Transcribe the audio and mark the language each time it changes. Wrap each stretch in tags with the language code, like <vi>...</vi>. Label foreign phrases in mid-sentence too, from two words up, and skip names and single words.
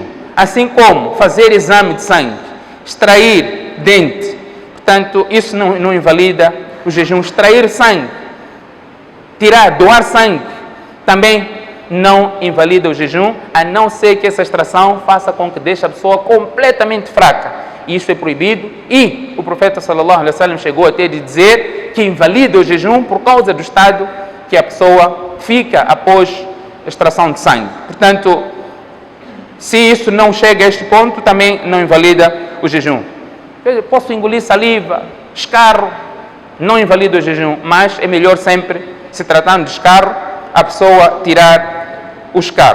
<pt>Assim como fazer exame de sangue, extrair dente, portanto, isso não invalida o jejum. Extrair sangue, doar sangue, também não invalida o jejum, a não ser que essa extração faça com que deixe a pessoa completamente fraca. Isso é proibido, e o profeta</pt> <ar>صلى الله عليه وسلم</ar> <pt>chegou até de dizer que invalida o jejum por causa do estado que a pessoa fica após a extração de sangue. Portanto, se isso não chega a este ponto, também não invalida o jejum. Eu posso engolir saliva, escarro, não invalida o jejum, mas é melhor sempre, se tratando de escarro, a pessoa tirar o escarro.</pt>